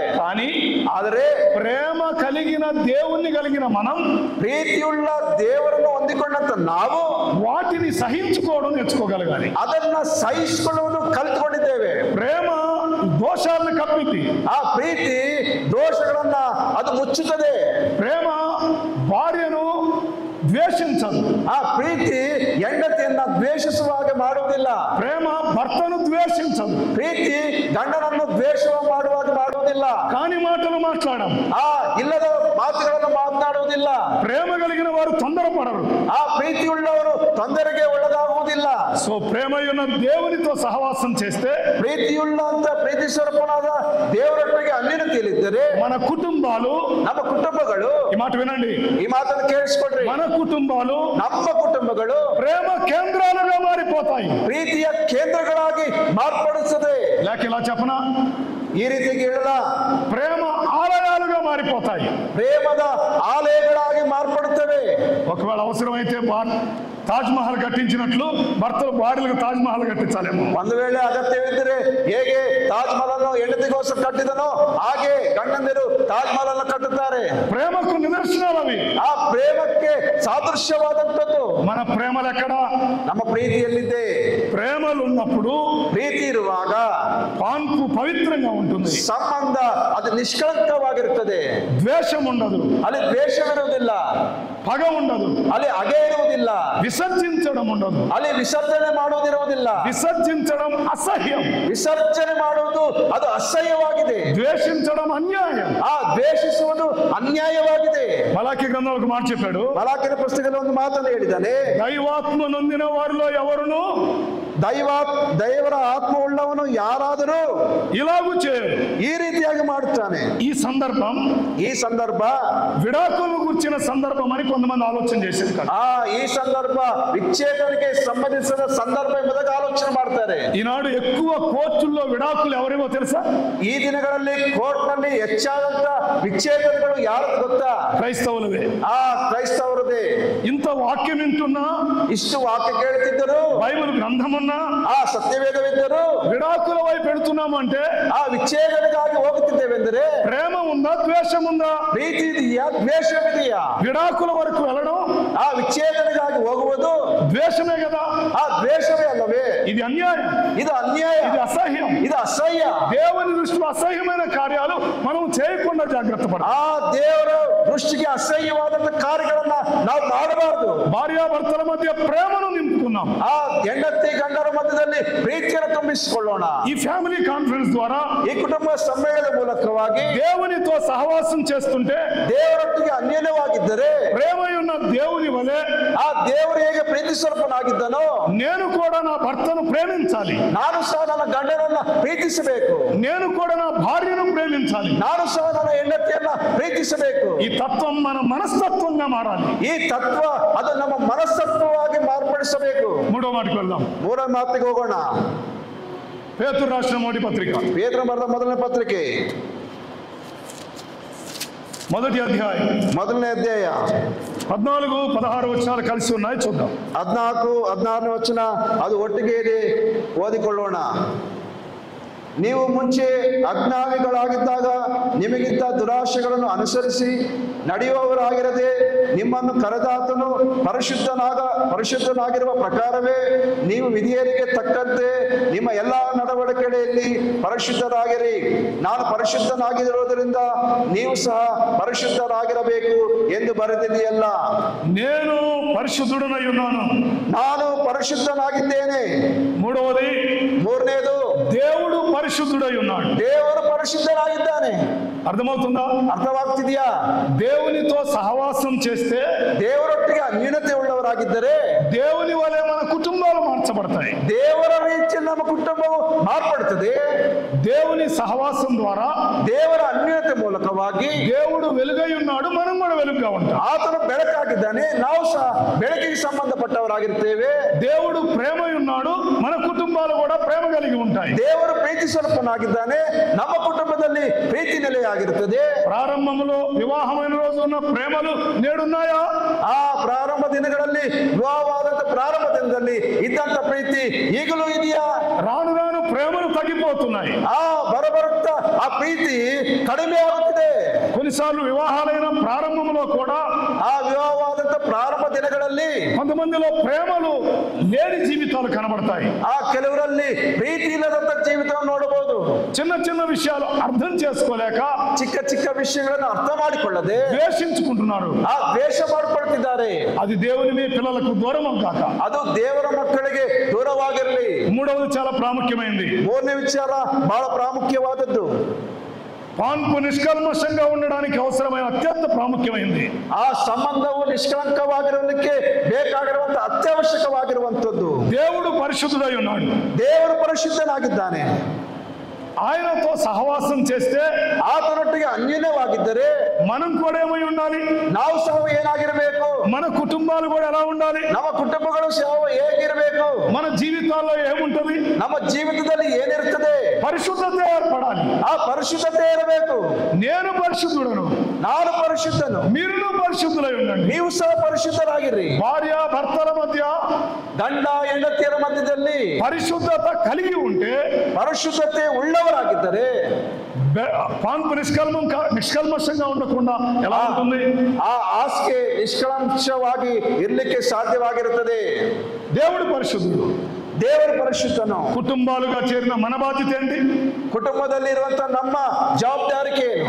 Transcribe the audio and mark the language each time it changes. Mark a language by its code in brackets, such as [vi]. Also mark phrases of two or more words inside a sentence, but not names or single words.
[te] కానీ [kn] ಆದರೆ [te] ప్రేమ కలిగిన దేవుణ్ణి కలిగిన మనం, [kn] ಪ್ರೀತಿಯುಳ್ಳ ದೇವರನ್ನು ಹೊಂದಿಕೊಂಡಂತ ನಾವು [te] వాటిని సహించుకోవడం నేర్చుకోగలగాలి. [kn] ಅದನ್ನ ಸಹಿಸಿಕೊಳ್ಳುವುದು ಕಲಿತುಕೊಂಡಿದ್ದೇವೆ. [te] ప్రేమ దోషాలను కప్పిద్ది. [kn] ಆ ಪ್ರೀತಿ ದೋಷಗಳನ್ನ ಅದು ಮುಚ್ಚುತ್ತದೆ. [te] ప్రేమ భార్యను ద్వేషించదు. [kn] ಆ ಪ್ರೀತಿ ಹೆಂಡತಿಯನ್ನ ದ್ವೇಷಿಸುವ ಹಾಗೆ ಮಾಡುವುದಿಲ್ಲ. [te] ప్రేమ భర్తను ద్వేషించదు. [kn] ಪ್ರೀತಿ ಗಂಡನನ್ನು ದ್ವೇಷ ಮಾಡುವಾಗ ಮಾಡುವುದಿಲ್ಲ. [te] కాని మాటలు మాట్లాడడం, [kn] ಇಲ್ಲದ ಮಾತುಗಳನ್ನು ಮಾತನಾಡುವುದಿಲ್ಲ. [te] ప్రేమ కలిగిన వారు తొందరపడరు. [kn] ಆ ಪ್ರೀತಿಯುಳ್ಳವರು ತೊಂದರೆಗೆ ಒಳಗಾಗುವುದಿಲ್ಲ. [te] సో ప్రేమయున్న దేవునితో సహవాసం చేస్తే, [kn] ಪ್ರೀತಿಯುಳ್ಳ ಅಂತ ಪ್ರೀತಿ ಸ್ವರೂಪನಾದ ದೇವರೊಟ್ಟಿಗೆ ಅನ್ಯೋನ್ಯತೆಯಲ್ಲಿದ್ದರೆ [te] మన కుటుంబాలు, [kn] ನಮ್ಮ ಕುಟುಂಬಗಳು, [te] ఈ మాట వినండి, [kn] ಈ ಮಾತನ್ನು ಕೇಳಿಸ್ಕೊಡ್ರಿ, [te] మన కుటుంబాలు [kn] ನಮ್ಮ ಕುಟುಂಬಗಳು [te] ప్రేమ కేంద్రాలుగా మారిపోతాయి. [kn] ಪ್ರೀತಿಯ ಕೇಂದ್ರಗಳಾಗಿ ಮಾರ್ಪಡಿಸುತ್ತದೆ. [te] లేక ఇలా చెప్పనా, [kn] ಈ ರೀತಿಯಾಗಿ ಹೇಳಲ್ಲ, [te] ప్రేమ ఆలయాలుగా మారిపోతాయి. [kn] ಪ್ರೇಮದ ಆಲಯಗಳಾಗಿ ಮಾರ್ಪಡುತ್ತವೆ. [te] ఒకవేళ అవసరమైతే తాజ్ మహల్ కట్టించినట్లు భర్తలు భార్యలకు తాజ్ మహల్ కట్టించాలేమో. [kn] ಒಂದು ವೇಳೆ ಅಗತ್ಯವಿದ್ದರೆ ಹೇಗೆ ತಾಜ್ ಮಹಲ್ ಅನ್ನು ಹೆಂಡತಿಗೋಸ್ಕರ ಕಟ್ಟಿದನೋ ಹಾಗೆ ಗಂಡಂದಿರು ತಾಜ್ ಮಹಲ್ ಅನ್ನು ಕಟ್ಟುತ್ತಾರೆ. [te] ప్రేమకు నిదర్శనాలు అవి. [kn] ಆ ಪ್ರೇಮಕ್ಕೆ ಸಾದೃಶ್ಯವಾದಂಥದ್ದು. [te] మన ప్రేమలు ఎక్కడ? [kn] ನಮ್ಮ ಪ್ರೀತಿಯಲ್ಲಿದೆ. [te] ప్రేమలు ఉన్నప్పుడు, [kn] ಪ್ರೀತಿ ಇರುವಾಗ [te] పాన్పు పవిత్రంగా ఉంటుంది, [kn] ಸಂಬಂಧ ಅದು ನಿಷ್ಕಳಂಕವಾಗಿರುತ್ತದೆ. [te] ద్వేషం ఉండదు, [kn] ಅಲ್ಲಿ ದ್ವೇಷವಿರುವುದಿಲ್ಲ, [te] పగ ఉండదు, [kn] ಅಲ್ಲಿ ಹಗೆ ಇರುವುದಿಲ್ಲ, [te] విసర్జించడం ఉండదు, [kn] ಅಲ್ಲಿ ವಿಸರ್ಜನೆ ಮಾಡುವುದಿರುವುದಿಲ್ಲ. [te] విసర్జించడం అసహ్యం, [kn] ವಿಸರ್ಜನೆ ಮಾಡುವುದು ಅದು ಅಸಹ್ಯವಾಗಿದೆ. [te] ద్వేషించడం అన్యాయం. [kn] ದ್ವೇಷಿಸುವುದು ಅನ್ಯಾಯವಾಗಿದೆ. [te] మలాకి గ్రంథంలో ఒక మాట చెప్పాడు, [kn] ಮಲಾಕಿನ ಪುಸ್ತಕದಲ್ಲಿ ಒಂದು ಮಾತನ್ನು ಹೇಳಿದ್ದಾನೆ, [te] దైవాత్మ నొందిన వారిలో ఎవరును [kn] ದೇವರ ಆತ್ಮ ಉಳ್ಳವನು ಯಾರಾದರೂ [te] ఇలాగూ చేయరు. [kn] ಈ ರೀತಿಯಾಗಿ ಮಾಡುತ್ತಾನೆ. [te] ఈ సందర్భ విడాకులను గుర్చిన సందర్భం అని కొంతమంది ఆలోచన చేసేది కాదు. [kn] ಈ ಸಂದರ್ಭ ವಿಚ್ಛೇದನಕ್ಕೆ ಸಂಬಂಧಿಸಿದ ಸಂದರ್ಭ ಎಂಬುದಾಗಿ ಆಲೋಚನೆ ಮಾಡ್ತಾರೆ. [te] ఈనాడు ఎక్కువ కోర్టుల్లో విడాకులు ఎవరేమో తెలుసా? [kn] ಈ ದಿನಗಳಲ್ಲಿ ಕೋರ್ಟ್ ನಲ್ಲಿ ಹೆಚ್ಚಾದಂತ ವಿಚ್ಛೇದನಗಳು ಯಾರು ಗೊತ್ತಾ? [te] క్రైస్తవులవే. [kn] ಕ್ರೈಸ್ತವರದೇ. [te] ఇంత వాక్యం వింటున్నా, [kn] ಇಷ್ಟು ವಾಕ್ಯ ಕೇಳುತ್ತಿದ್ದರು, [te] బైబిల్ గ్రంథమున్నా, [kn] ಸತ್ಯವೇದವಿದ್ದರು, [te] విడాకుల వైపు పెడుతున్నామంటే [kn] ವಿಚ್ಛೇದನಗಾಗಿ ಹೋಗುತ್ತಿದ್ದೇವೆಂದರೆ [te] ప్రేమ ఉందా, ద్వేషం ఉందా? [kn] ಪ್ರೀತಿ ಇದೆಯಾ, ದ್ವೇಷವಿದೆಯಾ? [te] విడాకుల వరకు వెళ్ళడం, [kn] ವಿಚ್ಛೇದನೆಗಾಗಿ ಹೋಗುವುದು [te] ద్వేషమే కదా, [kn] ಆ ದ್ವೇಷವೇ ಅಲ್ಲವೇ? [te] ఇది అన్యాయం, [kn] ಇದು ಅನ್ಯಾಯ, [te] ఇది అసహ్యం. [kn] ಇದು ಅಸಹ್ಯ. [te] దేవుని దృష్టిలో అసహ్యమైన కార్యాలు మనం చేయకుండా జాగ్రత్త పడాలి. [kn] ಆ ದೇವರ ದೃಷ್ಟಿಗೆ ಅಸಹ್ಯವಾದಂತ ಕಾರ್ಯಗಳನ್ನ ನಾವು ಮಾಡಬಾರದು. [te] భార్యాభర్తల మధ్య ప్రేమను నింపుకున్నాం. [kn] ಆ ಹೆಂಡತಿ ಗಂಡರ ಮಧ್ಯದಲ್ಲಿ ಪ್ರೀತಿಯನ್ನು ತುಂಬಿಸಿಕೊಳ್ಳೋಣ. [te] ఈ [en] family conference [te] ద్వారా, [kn] ಈ ಕುಟುಂಬ ಸಮ್ಮೇಳನದ ಮೂಲಕವಾಗಿ [te] దేవునితో సహవాసం చేస్తుంటే, [kn] ದೇವರೊಟ್ಟಿಗೆ ಅನ್ಯೋನ್ಯವಾಗಿದ್ದರೆ, [te] ప్రేమయున్న దేవుని వలె [kn] ಆ ದೇವರು ಹೇಗೆ ಪ್ರೀತಿಸಲ್ಪನಾಗಿದ್ದನೋ [te] నేను కూడా నా భర్తను ప్రేమించాలి, [kn] ನಾನು ಸಹ ನನ್ನ ಗಂಡನನ್ನ ಪ್ರೀತಿಸಬೇಕು, [te] నేను కూడా నా భార్యను ప్రేమించాలి. [kn] ನಾನು ಸಹ ನನ್ನ ಹೆಂಡತಿಯನ್ನ ಪ್ರೀತಿಸಬೇಕು. [te] ఈ తత్వం మన మనస్తత్వంగా మారాలి. [kn] ಈ ತತ್ವ ಅದು ನಮ್ಮ ಮನಸ್ತತ್ವವಾಗಿ ಮಾರ್ಪಡಿಸಬೇಕು. [te] మూడో మాటకు వెళ్దాం. [kn] ಮೂರ ಮಾತಿಗೆ ಹೋಗೋಣ. [te] పేతురు రాసిన మొదటి పత్రిక, [kn] ಪೇತ್ರ ಬರೆದ ಮೊದಲನೇ ಪತ್ರಿಕೆ, [te] మొదటి అధ్యాయం, [kn] ಮೊದಲನೇ ಅಧ್ಯಾಯ [te] 14-16 వచనాలు కలిసి ఉన్నాయి, చూద్దాం. [kn] 14-16 ವಚನ ಅದು ಒಟ್ಟಿಗೆ ಇದೆ, ಓದಿಕೊಳ್ಳೋಣ. ನೀವು ಮುಂಚೆ ಅಜ್ಞಾನಿಗಳಾಗಿದ್ದಾಗ ನಿಮಗಿದ್ದ ದುರಾಶೆಗಳನ್ನು ಅನುಸರಿಸಿ ನಡೆಯುವವರಾಗಿರದೆ, ನಿಮ್ಮನ್ನು ಕರೆದಾತನು ಪರಿಶುದ್ಧನಾಗಿರುವ ಪ್ರಕಾರವೇ ನೀವು ವಿಧಿಯರಿಗೆ ತಕ್ಕಂತೆ ನಿಮ್ಮ ಎಲ್ಲ ನಡವಳಿಕೆಯಲ್ಲಿ ಪರಿಶುದ್ಧರಾಗಿರಿ. ನಾನು ಪರಿಶುದ್ಧನಾಗಿರುವುದರಿಂದ ನೀವು ಸಹ ಪರಿಶುದ್ಧರಾಗಿರಬೇಕು ಎಂದು ಬರೆದಿದೆಯಲ್ಲ. [te] నేను పరిశుద్ధుడనై ఉన్నాను. [kn] ನಾನು ಪರಿಶುದ್ಧನಾಗಿದ್ದೇನೆ. ಮೂರನೇದು, [te] దేవుడు పరిశుద్ధుడై ఉన్నాడు. [kn] ದೇವರು ಪರಿಶುದ್ಧನಾಗಿದ್ದಾನೆ. [te] అర్థమవుతుందా? [kn] ಅರ್ಥವಾಗ್ತಿದೆಯಾ? [te] దేవునితో సహవాసం చేస్తే, [kn] ದೇವರೊಟ್ಟಿಗೆ ಅನ್ಯೂನತೆ ಉಳ್ಳವರಾಗಿದ್ದರೆ [te] దేవుని వలె మన కుటుంబాలు మార్చబడతాయి. [kn] ದೇವರ ರೀತಿಯಲ್ಲಿ ನಮ್ಮ ಕುಟುಂಬವು ಮಾರ್ಪಡುತ್ತದೆ. [te] దేవుని సహవాసం ద్వారా [kn] ದೇವರ ಅನ್ಯೂನತೆ ಮೂಲಕವಾಗಿ [te] దేవుడు వెలుగై ఉన్నాడు, మనం కూడా వెలుగుగా ఉంటాం. [kn] ಆತನು ಬೆಳಕಾಗಿದ್ದಾನೆ, ನಾವು ಸಹ ಬೆಳಕಿಗೆ ಸಂಬಂಧಪಟ್ಟವರಾಗಿರ್ತೇವೆ. [te] దేవుడు ప్రేమై ఉన్నాడు, మన కుటుంబాలు కూడా ప్రేమ కలిగి ఉంటాయి. [kn] ದೇವರು ಪ್ರೀತಿ ಸ್ವರೂಪನಾಗಿದ್ದಾನೆ, ನಮ್ಮ ಕುಟುಂಬದಲ್ಲಿ ಪ್ರೀತಿ ನೆಲೆಯಾಗಿರುತ್ತದೆ. [te] ప్రారంభంలో వివాహమైన రోజు ఉన్న ప్రేమలు నేడున్నాయా? [kn] ಆ ಪ್ರಾರಂಭ ದಿನಗಳಲ್ಲಿ, ವಿವಾಹವಾದಂತ ಪ್ರಾರಂಭ ದಿನದಲ್ಲಿ ಇದ್ದಂತ ಪ್ರೀತಿ ಈಗಲೂ ಇದೆಯಾ? [te] రాను రాను ప్రేమలు తగ్గిపోతున్నాయి. [kn] ಆ ಬರಬರುತ್ತಾ ಆ ಪ್ರೀತಿ ಕಡಿಮೆ ಆಗುತ್ತಿದೆ. [te] కొన్నిసార్లు వివాహాలైన ప్రారంభంలో కూడా [kn] ಆ ವಿವಾಹವಾದಂತ ಪ್ರಾರಂಭ ದಿನಗಳಲ್ಲಿ [te] కొంతమందిలో ప్రేమలు లేని జీవితాలు కనబడతాయి. [kn] ಆ ಕೆಲವರಲ್ಲಿ ಪ್ರೀತಿ ಇಲ್ಲದಂತ ಜೀವಿತವನ್ನು ನೋಡಬಹುದು. [te] చిన్న చిన్న విషయాలు అర్థం చేసుకోలేక [kn] ಚಿಕ್ಕ ಚಿಕ್ಕ ವಿಷಯಗಳನ್ನು ಅರ್ಥ ಮಾಡಿಕೊಳ್ಳದೆ [te] ద్వేషించుకుంటున్నారు. [kn] ಆ ದ್ವೇಷ ಮಾಡಿಕೊಳ್ತಿದ್ದಾರೆ. [te] అది దేవుని మీ పిల్లలకు దూరం కాక. [kn] ಅದು ದೇವರ ಮಕ್ಕಳಿಗೆ ದೂರವಾಗಿರಲಿ. [te] మూడవది చాలా ప్రాముఖ్యమైనది. [kn] ಮೂರನೇ ವಿಚಾರ ಬಹಳ ಪ್ರಾಮುಖ್ಯವಾದದ್ದು. [te] పాన్పు నిష్కల్మషంగా ఉండడానికి అవసరమైన అత్యంత ప్రాముఖ్యమైనది. [kn] ಆ ಸಂಬಂಧವು ನಿಷ್ಕಳಂಕವಾಗಿರಲಿಕ್ಕೆ ಬೇಕಾಗಿರುವಂತ ಅತ್ಯವಶ್ಯಕವಾಗಿರುವಂತದ್ದು. [te] దేవుడు పరిశుద్ధుడై ఉన్నాడు. [kn] ದೇವರು ಪರಿಶುದ್ಧನಾಗಿದ್ದಾನೆ. [te] ఆయనతో సహవాసం చేస్తే, [kn] ಆತನೊಟ್ಟಿಗೆ ಅನ್ಯೋನ್ಯವಾಗಿದ್ದರೆ [te] మనం కూడా ఏమై ఉండాలి? [kn] ನಾವು ಸಹ ಏನಾಗಿರಬೇಕು? [te] మన కుటుంబాలు కూడా ఎలా ఉండాలి? [kn] ನಮ್ಮ ಕುಟುಂಬಗಳು ಸಹ ಹೇಗಿರಬೇಕು? [te] మన జీవితాల్లో ఏముంటది? [kn] ನಮ್ಮ ಜೀವಿತದಲ್ಲಿ ಏನಿರ್ತದೆ? [te] పరిశుద్ధత ఏర్పడాలి. [kn] ಆ ಪರಿಶುದ್ಧತೆ ಇರಬೇಕು. [te] నేను పరిశుద్ధుడను, [kn] ನಾನು ಪರಿಶುದ್ಧನು, [te] మీరు పరిశుద్ధులై ఉండండి. [kn] ನೀವು ಸಹ ಪರಿಶುದ್ಧರಾಗಿರ್ರಿ. [te] భార్య భర్తల మధ్య [kn] ಗಂಡ ಹೆಂಡತಿಯರ ಮಧ್ಯದಲ್ಲಿ [te] పరిశుద్ధత కలిగి ఉంటే, [kn] ಪರಿಶುದ್ಧತೆ ಉಳ್ಳವರಾಗಿದ್ದರೆ [te] పాన్పు నిష్కల్మషంగా ఉండకుండా ఎలా ఉంటుంది? [kn] ಆ ಆಸ್ಕೆ ನಿಷ್ಕಳಂಕವಾಗಿ ಇರ್ಲಿಕ್ಕೆ ಸಾಧ್ಯವಾಗಿರುತ್ತದೆ. [te] దేవుడు పరిశుద్ధుడు, [kn] ದೇವರು ಪರಿಶುದ್ಧನು. [te] కుటుంబాలుగా చేరిన మన బాధ్యత ఏంటి? [kn] ಕುಟುಂಬದಲ್ಲಿ ಇರುವಂತ ನಮ್ಮ ಜವಾಬ್ದಾರಿಕೆ ಏನು?